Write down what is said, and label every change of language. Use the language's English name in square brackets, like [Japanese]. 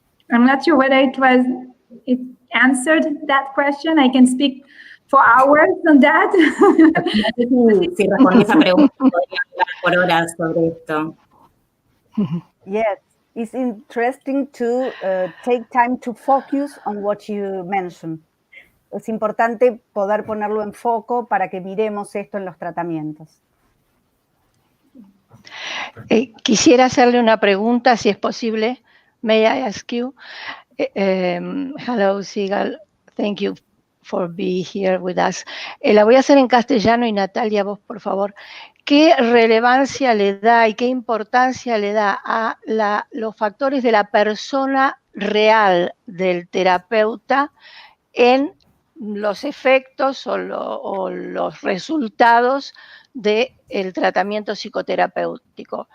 [English] I'm not sure whether it answered that question. I can speak for hours on that. [Spanish] Si respondí esa pregunta, podría hablar por horas sobre esto. [English] Yes, it's interesting to take time to focus on what you mentioned. [Spanish] Es importante poder ponerlo en foco para que miremos esto en los tratamientos. Quisiera hacerle una pregunta, si es posible. [English] May I ask you? Hello, Sigal. Thank you for being here with us. [Spanish] La voy a hacer en castellano y Natalia, vos, por favor. ¿Qué relevancia le da y qué importancia le da a los factores de la persona real del terapeuta en los efectos o los resultados del tratamiento psicoterapéutico?